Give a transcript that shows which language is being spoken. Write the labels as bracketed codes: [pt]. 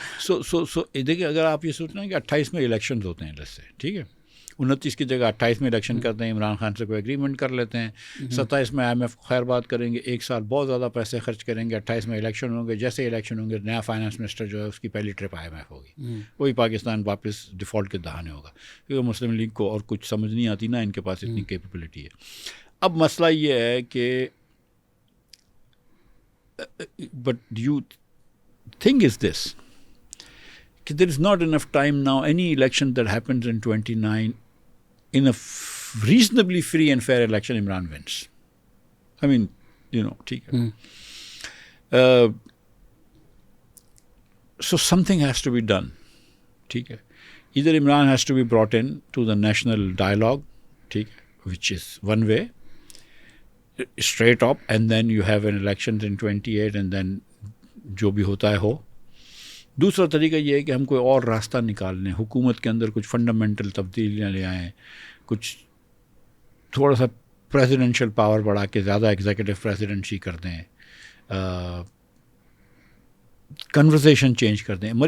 [ur] سو دیکھیے, اگر آپ یہ سوچنا ہے کہ 28 میں الیکشنز ہوتے ہیں جیسے, ٹھیک ہے, 29 کی جگہ 28 میں الیکشن کرتے ہیں, عمران خان سے کوئی ایگریمنٹ کر لیتے ہیں, 27 میں IMF خیر بات کریں گے, 1 سال بہت زیادہ پیسے خرچ کریں گے, 28 میں الیکشن ہوں گے, جیسے الیکشن ہوں گے نیا فائنانس منسٹر جو ہے اس کی پہلی ٹرپ IMF ہوگی, وہی پاکستان واپس ڈیفالٹ کے دہانے ہوگا, کیونکہ مسلم لیگ کو اور کچھ سمجھ نہیں آتی نا, ان کے پاس اتنی کیپیبلٹی ہے. اب مسئلہ یہ ہے کہ [en] but you thing is this [ur] کہ [en] there is not enough time now. Any election that happens in 29, in a reasonably free and fair election, Imran wins. I mean, [ur] ٹھیک ہے. [en] So something has to be done. [ur] ٹھیک ہے. [en] Either Imran has to be brought in to the national dialogue, [ur] ٹھیک ہے, [en] which is one way, straight up, and then you have an elections in 28 and then [ur] جو بھی ہوتا ہے ہو. دوسرا طریقہ یہ ہے کہ ہم کوئی اور راستہ نکال لیں, حکومت کے اندر کچھ فنڈامنٹل تبدیلیاں لے آئیں, کچھ تھوڑا سا پریزیڈنشل پاور بڑھا کے زیادہ ایگزیکٹو پریزیڈنسی کر دیں, کنورسیشن چینج کر دیں.